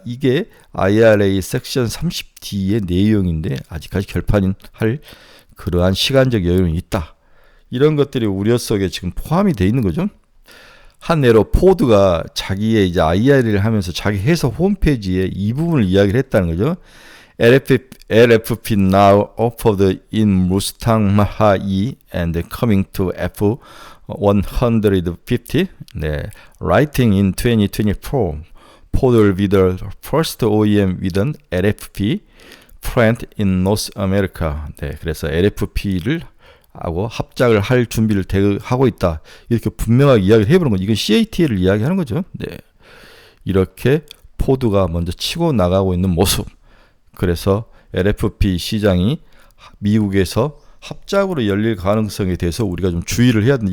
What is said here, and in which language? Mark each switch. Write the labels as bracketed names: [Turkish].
[Korean] 이게 IRA 섹션 30D의 내용인데 아직까지 결판이 할 그러한 시간적 여유는 있다. 이런 것들이 우려 속에 지금 포함이 돼 있는 거죠. 한 예로 포드가 자기의 이제 IRA를 하면서 자기 회사 홈페이지에 이 부분을 이야기를 했다는 거죠. [English] LFP now offered in Mustang Mach-E and coming to F150. 네, writing in 2024. Ford will be the first OEM with an LFP plant in North America. [Korean] 네, 그래서 LFP를 하고 합작을 할 준비를 하고 있다. 이렇게 분명하게 이야기를 해보는 거죠. 이건 CATL을 이야기하는 거죠. 네, 이렇게 포드가 먼저 치고 나가고 있는 모습. 그래서 LFP 시장이 미국에서 합작으로 열릴 가능성에 대해서 우리가 좀 주의를 해야 된다.